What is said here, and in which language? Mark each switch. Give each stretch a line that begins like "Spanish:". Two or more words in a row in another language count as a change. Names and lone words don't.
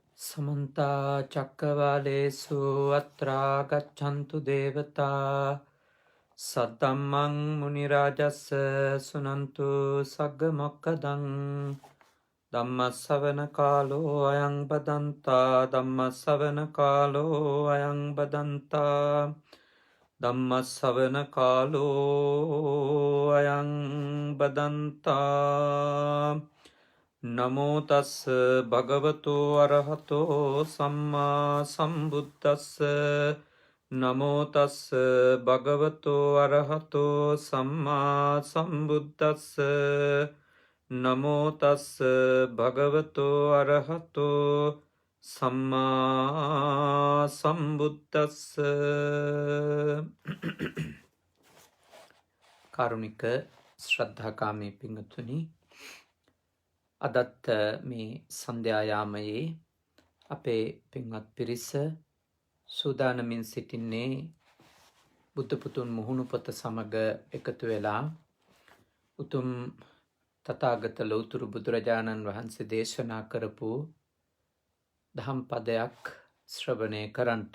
Pali: समन्ता चक्रवालेषु अत्रा गच्छन्तु देवता सद्धम्मं मुनिराजस्य सुनन्तु सग्गमोक्खदं धम्मश्रवणकालो अयं बदन्ता धम्मश्रवणकालो अयं बदन्ता धम्मश्रवणकालो अयं बदन्ता नमो तस् भगवतो अरहतो सम्मा सम्बुद्धस्स नमो तस् भगवतो अरहतो सम्मा सम्बुद्धस्स नमो तस् भगवतो अरहतो सम्मा सम्बुद्धस्ස
Sinhala: කාරුණික ශ්‍රද්ධාකාමී පිංගතුනි අදත් මේ සන්ධ්‍යා යාමයේ අපේ පින්වත් පිරිස සූදානමින් සිටින්නේ බුද්ධ පුතුන් මුහුණු පොත සමග එකතු වෙලා උතුම් තථාගත ලෞතර බුදුරජාණන් වහන්සේ දේශනා කරපු දහම් පදයක් ශ්‍රවණය කරන්ට.